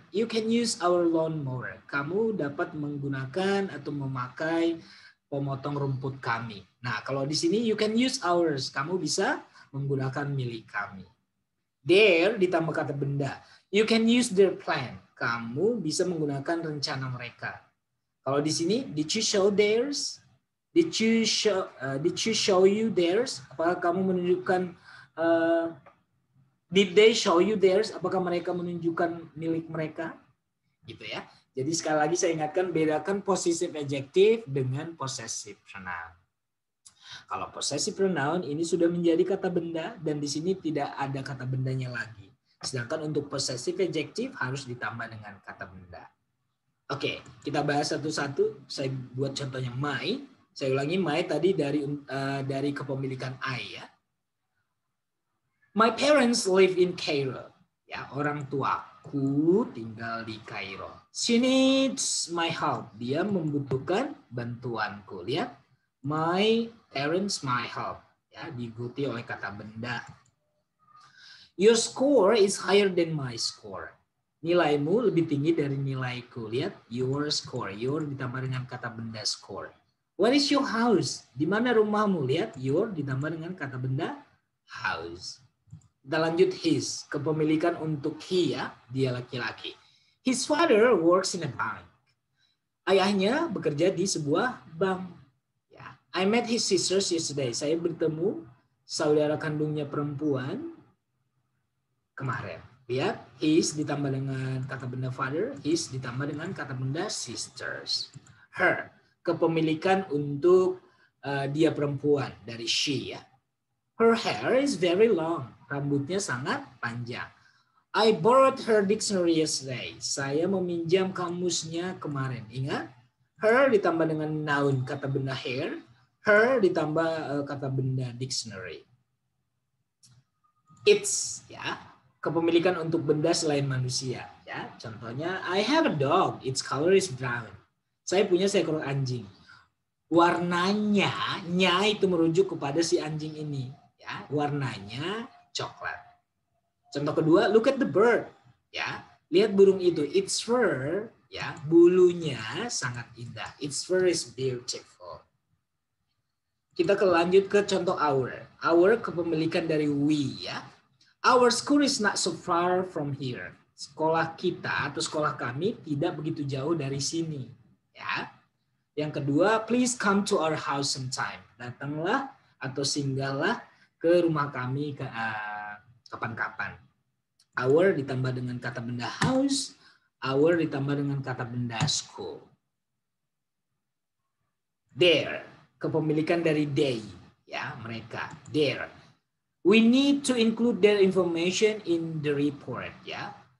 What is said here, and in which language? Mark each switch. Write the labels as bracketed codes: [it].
[en] You can use our lawnmower. [id] Kamu dapat menggunakan atau memakai pemotong rumput kami. Nah, kalau di sini [en] you can use ours. [id] Kamu bisa menggunakan milik kami. [en] Their ditambah kata benda. You can use their plan. [id] Kamu bisa menggunakan rencana mereka. Kalau di sini [en] did you show theirs? Did you show you theirs? [id] Apakah kamu menunjukkan [en] did they show you theirs? [id] Apakah mereka menunjukkan milik mereka? Gitu ya. Jadi sekali lagi saya ingatkan, bedakan possessive adjective dengan possessive pronoun. Kalau possessive pronoun ini sudah menjadi kata benda dan di sini tidak ada kata bendanya lagi. Sedangkan untuk possessive adjective harus ditambah dengan kata benda. Oke, kita bahas satu-satu. Saya buat contohnya my. Saya ulangi, my tadi dari kepemilikan I ya. [en] My parents live in Cairo. [id] Ya, orang tuaku tinggal di Kairo. [en] She needs my help. [id] Dia membutuhkan bantuanku. Lihat, My parents, my help. Ya, diikuti oleh kata benda. [en] Your score is higher than my score. [id] Nilaimu lebih tinggi dari nilaiku. Lihat, your score. Your ditambah dengan kata benda score. [en] Where is your house? [id] Di mana rumahmu? Lihat, your ditambah dengan kata benda house. Kita lanjut his. Kepemilikan untuk he ya. Dia laki-laki. [en] His father works in a bank. [id] Ayahnya bekerja di sebuah bank. Ya. [en] I met his sisters yesterday. [id] Saya bertemu saudara kandungnya perempuan kemarin. Lihat, his ditambah dengan kata benda father, his ditambah dengan kata benda sisters. Her, kepemilikan untuk dia perempuan dari she ya. [en] Her hair is very long. [id] Rambutnya sangat panjang. [en] I borrowed her dictionary yesterday. [id] Saya meminjam kamusnya kemarin. Ingat, her ditambah dengan noun kata benda hair, her ditambah kata benda dictionary. It's ya, kepemilikan untuk benda selain manusia ya. [en] Contohnya, I have a dog. Its color is brown. [id] Saya punya seekor anjing. Warnanya, nya itu merujuk kepada si anjing ini ya. Warnanya coklat. Contoh kedua, [en] look at the bird. [id] Ya, lihat burung itu. Its fur, ya, bulunya sangat indah. [en] Its fur is beautiful. [id] Kita lanjut ke contoh our. Our kepemilikan dari we, ya. [en] Our school is not so far from here. [id] Sekolah kita atau sekolah kami tidak begitu jauh dari sini, ya. Yang kedua, [en] please come to our house sometime. [id] Datanglah atau singgahlah ke rumah kami kapan-kapan. Our ditambah dengan kata benda house, our ditambah dengan kata benda school. Their, kepemilikan dari they, ya, mereka. [en] Their. We need to include their information in the report, ya.